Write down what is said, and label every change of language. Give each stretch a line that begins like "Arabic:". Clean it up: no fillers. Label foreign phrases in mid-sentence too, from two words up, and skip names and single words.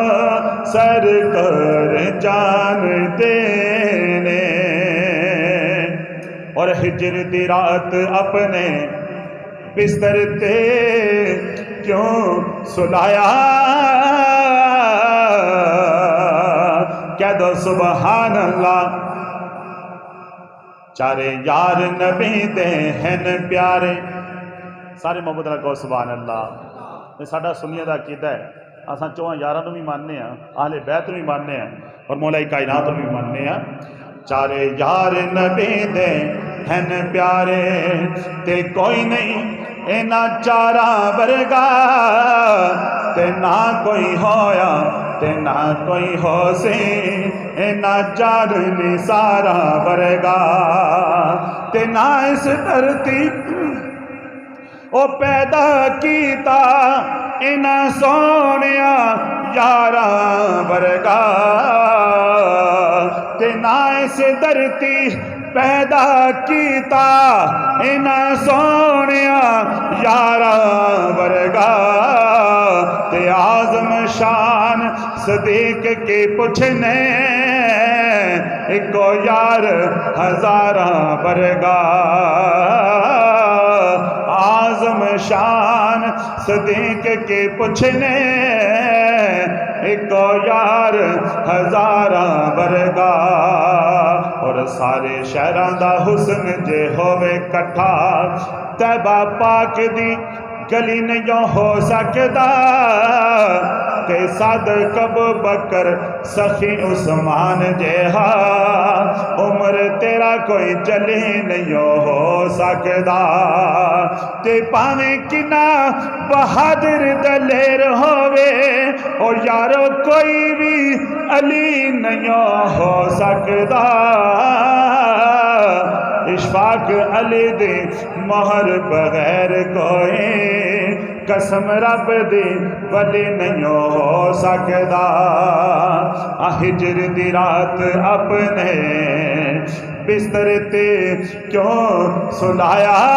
Punjabi: سرکار جان دینے اور ہجر دی رات اپنے بستر تے کیوں سلایا کہہ دو سبحان اللہ چارے یار نبی دے ہیں پیارے سارے محبت رکھو سبحان اللہ یہ ساڈا سنیہ دا عقیدہ ہے اساں چواں یاراں نوں بھی ماننے ہیں اہل بیت نوں بھی ماننے ہیں اور مولا کائنات نوں بھی ماننے ہیں چارے یار نبی دے ہیں پیارے تے کوئی نہیں اینا چارا ورگا تے نہ کوئی ہویا تے نہ کوئی ہو سی اینا چار نثارا ورگا تے نہ اس دھرتی او پیدا کیتا اینا سونیا یارا ورگا تے نہ اس دھرتی پیدا کیتا اینا سونیا یارا ورگا تے اعظم شان صدیق کے پوچھنے ایکو یار ہزارہ ورگا اعظم شان صدیق کے پوچھنے ایکو یار ہزارہ ورگا اور سارے شہران دا حسن جے ہووے کٹھا طیبہ پاک دی گلی نہیں ہو سکدا تے صادق ابو بکر سخی عثمان جہا عمر تیرا کوئی جلی نہیں ہو سکدا تے پاویں کنا بہادر دلیر ہووے او یارو کوئی بھی علی نہیں ہو سکدا اشفاق علی دی مہر بغیر کوئی قسم رب دی ولی نہیں ہو سکدا ہجر دی رات اپنے بستر تے کیوں سلایا